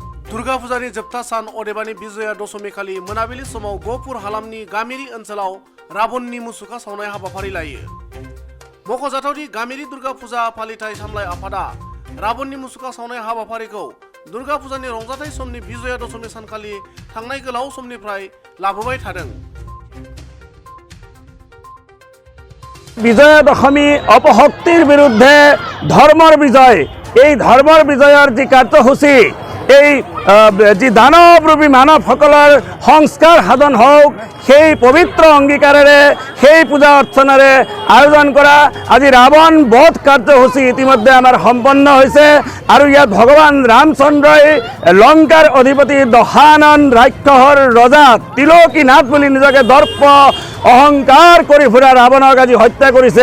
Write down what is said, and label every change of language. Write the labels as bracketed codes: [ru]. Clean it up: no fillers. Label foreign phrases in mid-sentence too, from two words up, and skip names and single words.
[brx] दुर्गा फुजानि जोबथा सान अदेबानि बिजया दशमी खालि मोनाबिलि समाव गहपुर हालामनि गामियारि ओनसोलाव राबननि मुसुखा सावनाय हाबाफारि लायो। मख'जाथावदि गामियारि दुर्गा फुजा फालिथाय सामलाय आफादा राबननि मुसुखा सावनाय हाबाफारिखौ दुर्गा फुजानि रंजाथाय समनि बिजया दशमी सानखालि थांनाय गोलाव समनिफ्राय लाबोबाय थादों। [bn] বিজয়া দশমী অপশক্তির বিরুদ্ধে ধর্মর বিজয়, এই ধর্মর বিজয়ের যে কার্যসূচী এই যে [as] দানবরূপী মানবসকলৰ সংস্কাৰ সাধন হোক সেই পবিত্ৰ অংগীকাৰেৰে সেই পূজা অৰ্চনাৰে আয়োজন কৰা আজি ৰাৱণ বধ কাৰ্যসূচী ইতিমধ্যে আমাৰ সম্পন্ন হৈছে আৰু ইয়াত ভগৱান ৰামচন্দ্ৰই লংকাৰ অধিপতি দশানন ৰাক্ষসৰ ৰজা তিলকীনাথ বুলি নিজকে দৰ্প অহংকাৰ কৰি ফুৰা ৰাৱণক আজি হত্যা কৰিছে।